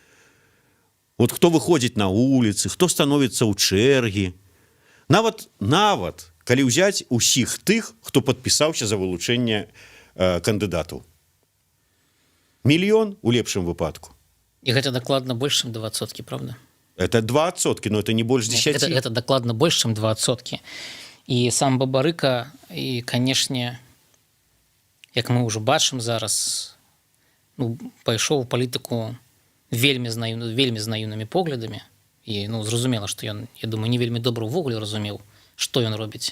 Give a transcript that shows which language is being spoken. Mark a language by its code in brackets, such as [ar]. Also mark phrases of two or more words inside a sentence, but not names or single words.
[be] Вот хто выходзіць на вуліцы, хто становіцца ў чэргі. Нават, калі ўзяць усіх тых, хто падпісаўся за вылучэнне кандыдатаў. 1 мільён у лепшым выпадку. І гэта дакладна больш, чым 2%, [ru] правда? Это 2%, но это не больш 10. [be] Гэта дакладна больш, чым 2%. І сам Бабарыка, і, канешне, як мы ўжо бачым зараз, пайшоў у палітыку вельмі знаёмымі поглядамі. І зразумела, што ён, я думаю, не вельмі добра ўвогуле разумеў, што ён робіць.